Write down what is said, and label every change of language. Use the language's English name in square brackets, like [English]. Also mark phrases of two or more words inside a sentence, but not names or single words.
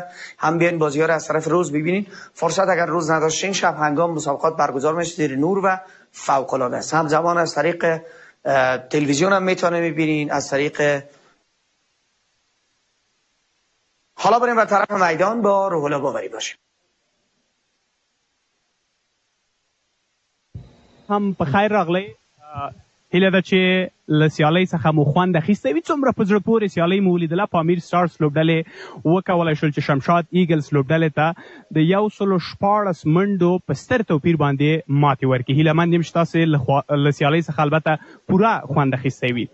[Persian] هم بیاین بازی‌ها رو از طرف روز ببینین. فرصت اگر روز نداشتین شب هنگام مسابقات برگزار میشه زیر نور و فوق‌العاده است. همزمان از طریق تلویزیون هم میتونید ببینین، از طریق حالا بریم به طرف میدان با روحلا باوری باشیم. [Pashto] هم په خیر راغلی. هیله ده چې له سیالۍ څخه مو خوند اخیستی وي. څومره په زړه پورې سیالۍ مو ولیدله. پامیر سټارز لوبډلې وکولی شول چې شمشاد ایګلز لوبډلې ته د 114 منډو په ستر توپیر باندې ماتې ورکړي. هیله مند یم چې تاسې له سیالۍ څخه البته پوره خوند اخیستی وي.